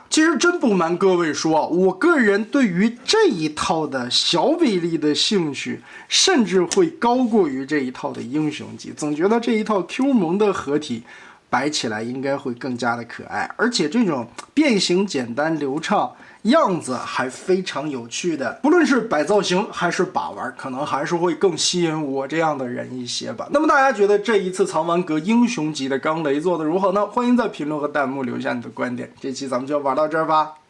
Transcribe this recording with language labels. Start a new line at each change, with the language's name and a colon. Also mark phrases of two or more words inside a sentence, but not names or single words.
Chinese: 其實真不瞞各位說啊，我個人對於這一套的小比例的興趣甚至會高過於這一套的英雄級，總覺得這一套 Q 萌的合體擺起來應該會更加的可愛，而且這種變形簡單流暢，樣子還非常有趣的，不論是擺造型還是把玩，可能還是会更吸引我这樣的人一些吧。那麼大家覺得這一次藏玩閣英雄級的鋼雷做的如何呢？歡迎在評論和彈幕留下你的觀點。這期咱們就玩到這兒吧。